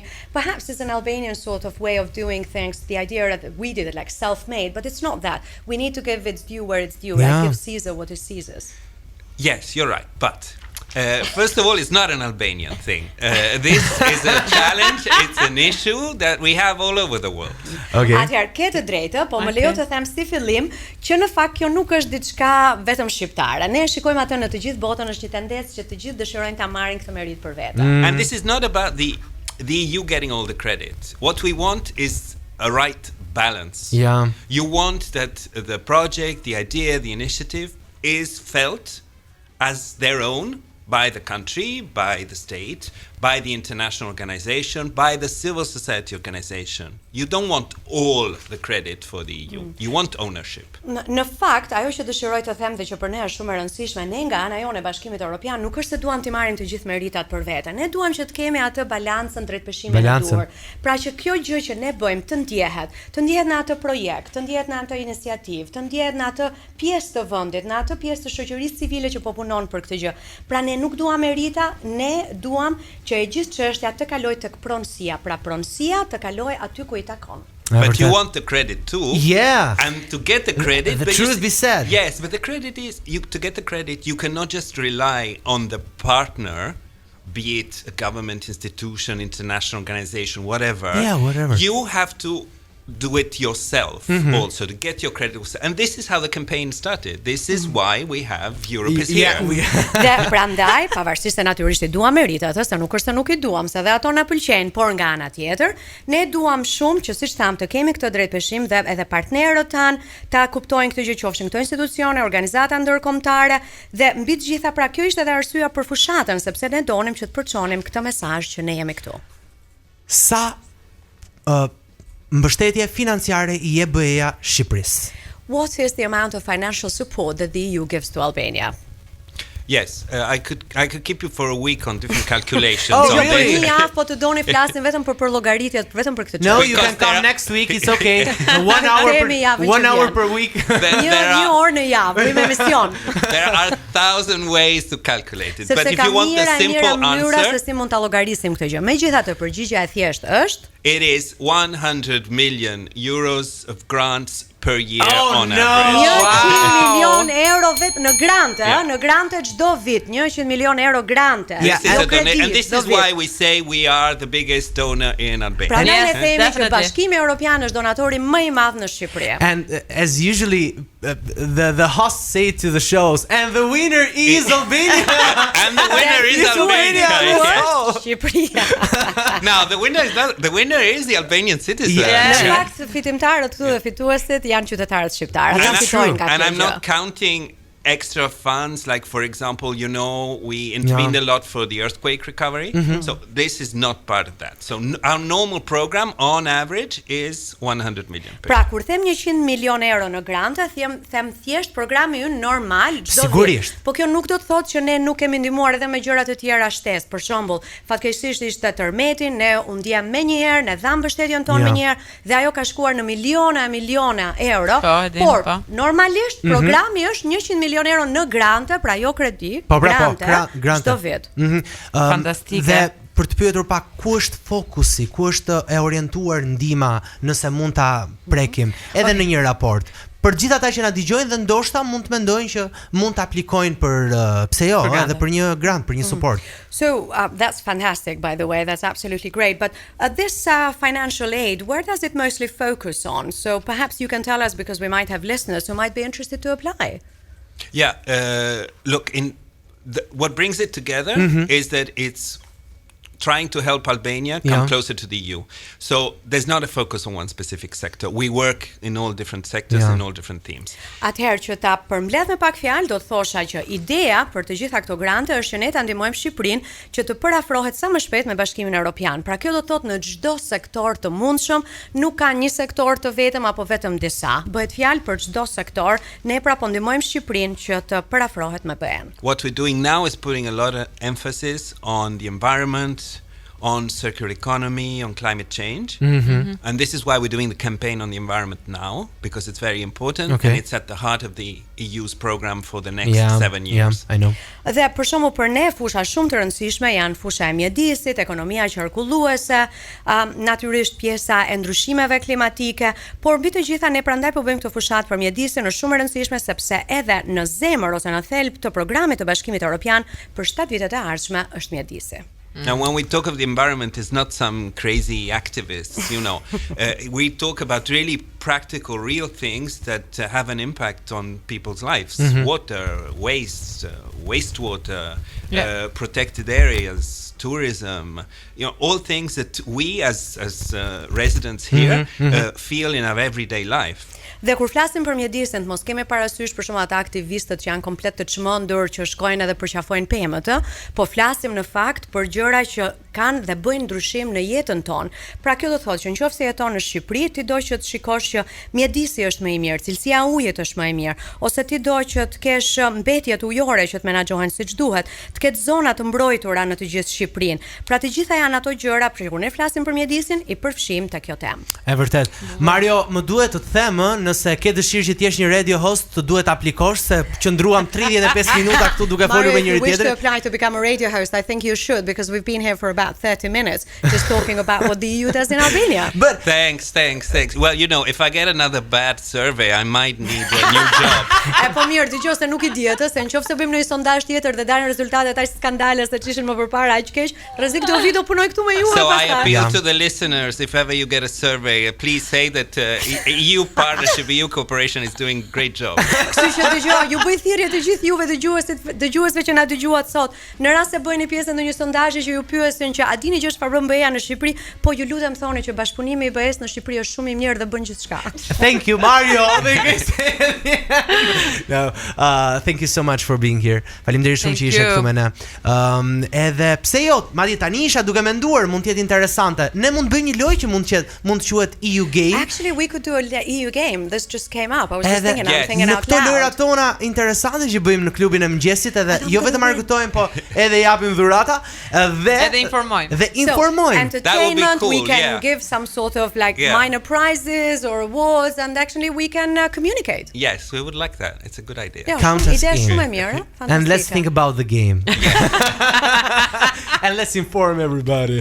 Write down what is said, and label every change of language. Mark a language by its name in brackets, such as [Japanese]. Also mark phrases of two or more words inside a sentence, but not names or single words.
[English] Perhaps it's an Albanian sort of way of doing things, the idea that we did it like self-made, but it's not that. We need to give its due where it's due, and give Caesar what is Caesar. Yes, you're right, but first of all, it's not an Albanian thing. This is a challenge, it's an issue that we have all over the world. Okay. [Albanian] Atëherë ke të drejtë, po më lejo të them si fillim që në fakt kjo nuk është diçka vetëm shqiptare. Ne shikojmë atë në të gjithë botën, është një tendencë që të gjithë dëshirojnë ta marrin këtë merit për vete. [English] And this is not about the EU getting all the credit. What we want is a right balance. Yeah. You want that the project, the idea, the initiative is felt as their own by the country, by the state, by the international organization, by the civil society organization. You don't want all the credit for the EU. You want ownership. [Albanian] Në fakt, ajo që dëshiroj të them dhe që për ne është shumë e rëndësishme, ne nga ana jone Bashkimit Evropian nuk është se duam të marrim të gjithë meritat për vete. Ne duam që të kemi atë balancën drejt peshimit të duhur. Pra që kjo gjë që ne bëjmë të ndjehet në atë projekt, të ndjehet në atë iniciativë, të ndjehet në atë pjesë të vendit, në atë pjesë të shoqërisë civile që po punon për këtë gjë. Pra ne nuk duam merita, ne duam që e gjithë çështja të kalojë tek pronësia, pra pronësia të kalojë aty ku i takon. [English] But you want the credit too. Yeah. And to get the credit, the truth be said. Yes, but the credit is to get the credit, you cannot just rely on the partner, be it a government institution, international organization, whatever. Yeah, whatever. You have to do it yourself also to get your credit. And this is how the campaign started. This is why we have Europe is here. [Albanian] Dhe prandaj, pavarësisht se natyrisht i duam meritat, se nuk është se nuk i duam, se dhe ato na pëlqejnë, por nga ana tjetër, ne duam shumë që siç tham të kemi këtë drejtpeshim dhe edhe partnerët tan ta kuptojnë këtë gjë, qofshin këto institucione, organizata ndërkombëtare dhe mbi të gjitha, pra kjo ishte edhe arsyeja për fushatën, sepse ne donim që të përçonim këtë mesazh që ne jemi këtu. Sa mbështetje financiare i EBE-ja Shqipërisë. [English] What is the amount of financial support that the EU gives to Albania? Yes, I could keep you for a week on different calculations. Oh, on really? this. [Albanian] Një javë po të doni flasin vetëm për llogaritjet, vetëm për këtë çështje. [English] No, you Because can come there are- next week. It's okay. 1 hour per week. [Albanian] Një orë në javë, bëjmë emision. [English] There are 1,000 ways to calculate it, but [Albanian] Sepse [English] if [Albanian] ka [English] you want the [Albanian] mijëra [English] simple [Albanian] mënyra se [English] answer, [Albanian] si mund ta llogarisim këtë gjë. Megjithatë, përgjigjja e thjeshtë është [English] it is 100 million euros of grants per year Oh, on no! average. [Albanian] 100 milion euro vetë në grante, [English] Yeah. [Albanian] në grante çdo vit, 100 milion euro grante. [English] Yeah, This is [Albanian] Jo [English] a [Albanian] kredi, [English] and this [Albanian] çdo [English] is [Albanian] vit. [English] why we say we are the biggest donor in Albania. [Albanian] Prandaj [English] Yes, [Albanian] ne themi që [English] definitely. [Albanian] Bashkimi Evropian është donatori më i madh në Shqipëri. [English] And as usually the hosts say to the shows, and the winner is Albania. And the winner is Lithuania Albania. as Yes. well. [Albanian] Shqipëria. [English] Now the winner is the Albanian citizen. Yeah. [Albanian] Në [English] True. [Albanian] fakt fitimtarët këtu dhe fituesit janë qytetarët shqiptarë. [English] That's [Albanian] Ata [English] true. [Albanian] fitojnë nga [English] And [Albanian] kjo [English] I'm [Albanian] gjë. [English] not counting extra funds, like for example, we intervened a lot for the earthquake recovery. So this is not part of that. So our normal program on average is 100 million. Per [Albanian] Pra, kur them 100 milion euro në grante, them thjesht programi ynë normal çdo vit. Sigurisht. Po kjo nuk do të thotë që ne nuk kemi ndihmuar edhe me gjëra të tjera shtesë. Për shembull, fatkeqësisht ishte tërmeti, ne u ndjem menjëherë, ne dham mbështetjen tonë Ja. menjëherë dhe ajo ka shkuar në miliona euro. Po, e dim, Por po. normalisht programi është 100 milion euro në grante, pra jo kredi, Po, pra, po, grante, grante. çdo vit. Fantastike. Dhe për të pyetur pak ku është fokusi, ku është e orientuar ndihma, nëse mund ta prekim edhe në një raport. Për gjithë ata që na dëgjojnë dhe ndoshta mund të mendojnë që mund të aplikojnë për pse jo, edhe për një grant, për një support. [English] So that's fantastic, by the way. That's absolutely great. But this financial aid, where does it mostly focus on? So perhaps you can tell us, because we might have listeners who might be interested to apply. Yeah, look, what brings it together is that it's trying to help Albania come Yeah. closer to the EU. So there's not a focus on one specific sector. We work in all different sectors Yeah. and all different themes. [Albanian] Atëherë që ta përmbledh me pak fjalë, do të thosha që ideja për të gjitha këto grante është që ne ta ndihmojmë Shqipërinë që të parafrohet sa më shpejt me Bashkimin Evropian. Pra kjo do të thotë në çdo sektor të mundshëm, nuk ka një sektor të vetëm apo vetëm disa. Bëhet fjalë për çdo sektor, ne pra po ndihmojmë Shqipërinë që të parafrohet me BE-n. [English] What we're doing now is putting a lot of emphasis on the environment, on circular economy, on climate change. And this is why we're doing the campaign on the environment now, because it's very important Okay. and it's at the heart of the EU's program for the next 7 years. I know. [Albanian] Dhe për shembull për ne fusha shumë të rëndësishme janë fusha e mjedisit, ekonomia qarkulluese, natyrisht pjesa e ndryshimeve klimatike, por mbi të gjitha ne prandaj po bëjmë këto fushat për mjedisin, është shumë e rëndësishme sepse edhe në zemër ose në thelb të programit të Bashkimit Evropian për 7 vitet e ardhshme është mjedisi. [English] And when we talk of the environment, it's not some crazy activists, we talk about really practical, real things that have an impact on people's lives. Water, waste, wastewater, protected areas, tourism, all things that we as residents here feel in our everyday life. [Albanian] Dhe kur flasim për mjedisin, mos kemi parasysh për shembull ata aktivistët që janë komplet të çmendur, që shkojnë edhe përqafojnë pemët, po flasim në fakt për gjëra që kanë dhe bëjnë ndryshim në jetën tonë. Pra kjo do të thotë që nëse jeton në Shqipëri, ti do që të shikosh që mjedisi është më i mirë, cilësia e ujit është më e mirë, ose ti do që të kesh mbetjet ujore që të menaxhohen siç duhet, të ketë zona të mbrojtura në të gjithë Shqipërinë. Pra të gjitha janë ato gjëra për kur ne flasim për mjedisin, i përfshijmë te kjo temë. E vërtet. Mario, më duhet të them, nëse ke dëshirë që të jesh një [English] radio host, [Albanian] të duhet aplikosh se qëndruam 35 minuta këtu duke folur me njëri [English] If you wish to [Albanian] tjetrin. [English] apply to become a radio host, I think you should, because we've been here for about 30 minutes just talking about what the EU does in Albania. But Thanks. Well, if I get another bad survey, I might need a new job. [Albanian] E po mirë, dëgjoj se nuk i dihet, se nëse bëjmë një sondazh tjetër dhe dalin rezultatet aq skandale se ç'ishin më përpara aq keq, rrezik do vi do punoj këtu me ju [English] So I [Albanian] pastaj. [English] appeal to the listeners, if ever you get a survey, please say that EU partnership SHBU Corporation is doing great job. [Albanian] Kështu që dëgjoj, ju bëj thirrje të gjithë juve dëgjuesve që na dëgjuat sot. Në rast se bëheni pjesë ndonjë sondazhi që ju pyesin që a dini që është çfarë bën BE-ja në Shqipëri, po ju lutem thoni që bashkëpunimi i BE-s në Shqipëri është shumë i mirë dhe bën gjithçka. [English] Thank you Mario. No, thank you so much for being here. [Albanian] Faleminderit shumë që ishe këtu me ne. Edhe pse jo, madje tani isha duke menduar, mund të jetë interesante. Ne mund të bëjmë një lojë që mund të quhet [English] EU game. Actually, we could do a EU game. This just came up. I was just thinking, I'm thinking out loud. [Albanian] Në këto lojrat tona interesante që bëjmë në klubin e mëngjesit, edhe jo vetëm argëtojmë, po edhe japim dhurata dhe informojmë. [English] So, entertainment, we can give some sort of like minor prizes or awards, and actually we can communicate. Yes, we would like that. It's a good idea. Count us in. [Albanian] Shumë e mirë. [English] And let's think about the game. And let's inform everybody.